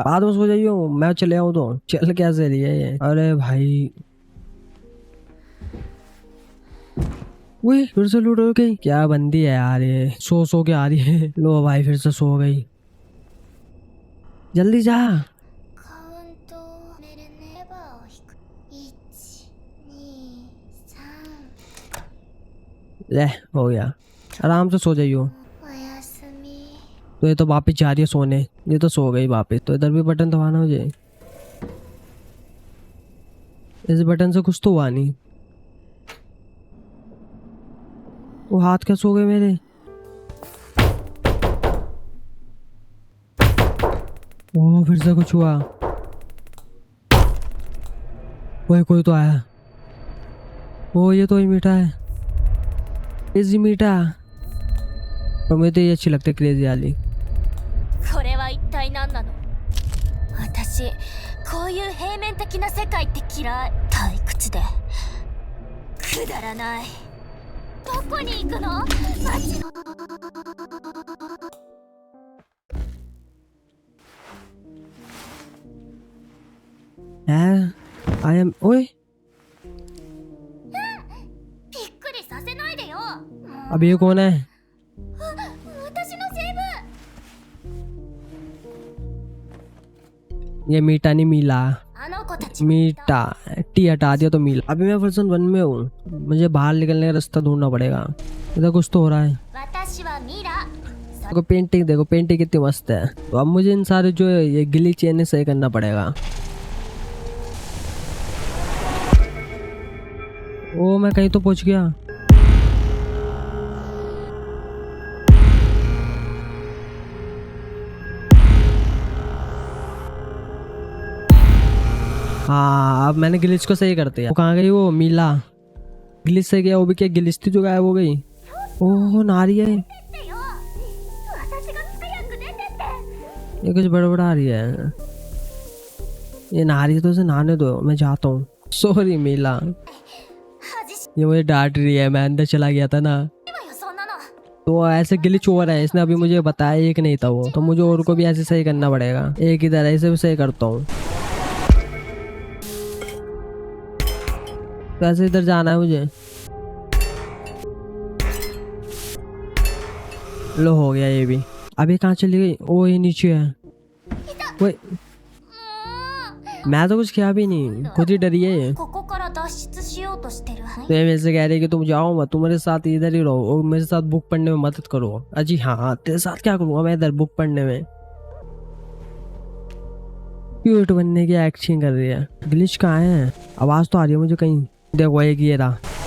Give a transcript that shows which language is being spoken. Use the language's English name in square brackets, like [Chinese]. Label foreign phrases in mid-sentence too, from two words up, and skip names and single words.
[Hindi] बाद में सो जाइयो, मैं चले आऊँ तो। चल कैसे रही है ये? अरे भाई वही फिर से लूट हो गई। क्या बंदी है यार ये, सो के आ रही है। लो भाई फिर से सो गई। जल्दी जा। [Japanese] カウントメルネバーを引く。123 [Hindi] ले हो गया, आराम से सो जाइयो। [Japanese] おやすみ。 [Hindi] तो ये तो वापिस जा रही है सोने। ये तो सो गई वापिस। तो इधर भी बटन दबाना मुझे। इस बटन से कुछ तो हुआ नहीं। वो हाथ क्या सो गए मेरे? ओ फिर से कुछ हुआ। ओए कोई तो आया। ओ ये तो ही मीठा है, क्रेजी मीठा। पर मुझे तो ये अच्छी लगती है, क्रेजी वाली। [Japanese] これは一体何なの？私こういう平面的な世界って嫌い。退屈でくだらない。どこに行くの？マジ。 [English] I am ओए [Japanese] びっくりさせないでよ。 [Hindi] अब ये कौन है? [Japanese] 私のセーブ。 [Hindi] ये मीठा नहीं मीला। [Japanese] あの子たち。 [Hindi] मीठा टी हटा दिया तो मीला। अभी मैं वर्जन 1 में हूँ, मुझे बाहर निकलने का रास्ता ढूंढना पड़ेगा। इधर कुछ तो हो रहा है। [Japanese] 私はミラ。 [Hindi] देखो पेंटिंग, देखो पेंटिंग कितनी मस्त है। तो अब मुझे इन सारे जो ये गिली चेन सही करना पड़ेगा। ओ मैं कहीं तो पहुंच गया। हाँ अब मैंने ग्लिच को सही कर दिया। वो कहाँ गई वो मीला? ग्लिच से गया वो भी, क्या ग्लिच थी जो गायब हो गई? ओह नारी है, [Japanese] ってよ。私が早く出てって。 [Hindi] ये कुछ बड़बड़ा रही है। ये नारी है तो उसे नहाने दो, मैं जाता हूँ। सॉरी मीला, [Japanese] 恥し [Hindi] ये मुझे डांट रही है, मैं अंदर चला गया था ना। [Japanese] いわよそんなの。 [Hindi] तो ऐसे गिलिच हो रहा है, इसने अभी मुझे बताया एक नहीं था वो, तो मुझे और को भी ऐसे सही करना पड़ेगा। एक इधर है, इसे भी सही करता हूँ। तो ऐसे इधर जाना है मुझे। लो हो गया ये भी। अभी कहाँ चली गई? ओ ये नीचे है। वो [Japanese] もう [Hindi] मैं तो कुछ किया भी नहीं, खुद ही डरी है ये। [Japanese] ここから脱出しようとしてる。 [Hindi] तो ये मेरे से कह रही है कि तुम जाओ मत, तुम मेरे साथ इधर ही रहो और मेरे साथ बुक पढ़ने में मदद करो। अजी हाँ तेरे साथ क्या करूँगा मैं इधर बुक पढ़ने में। क्यूट बनने की एक्टिंग कर रही है। ग्लिच कहाँ है? आवाज तो आ रही है मुझे कहीं। देखो एक ये रहा।